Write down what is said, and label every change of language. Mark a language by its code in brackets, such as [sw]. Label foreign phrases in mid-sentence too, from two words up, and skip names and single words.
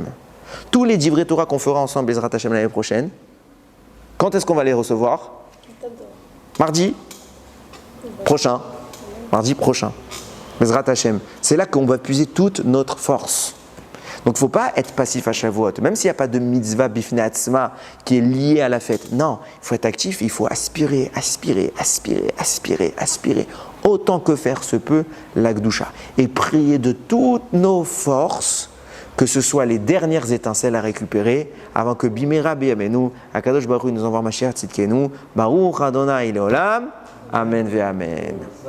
[fr] Tous les [he] divrei Torah [fr] qu'on fera ensemble, [he] Bezrat Hashem, [fr] l'année prochaine, quand est-ce qu'on va les recevoir? Mardi prochain. Mardi prochain. [he] Bezrat Hashem. [fr] C'est là qu'on va puiser toute notre force. Donc il ne faut pas être passif à Shavuot, même s'il n'y a pas de [he] mitzvah bifnei atzma [fr] qui est lié à la fête. Non, il faut être actif, il faut aspirer, aspirer, aspirer, aspirer, aspirer, autant que faire se peut la Gdusha. Et prier de toutes nos forces que ce soit les dernières étincelles à récupérer avant que [he] במהרה בימינו, הקדוש ברוך הוא [fr] nous envoie [he] משיח צדקנו, ברוך אדוני לעולם, אמן ואמן.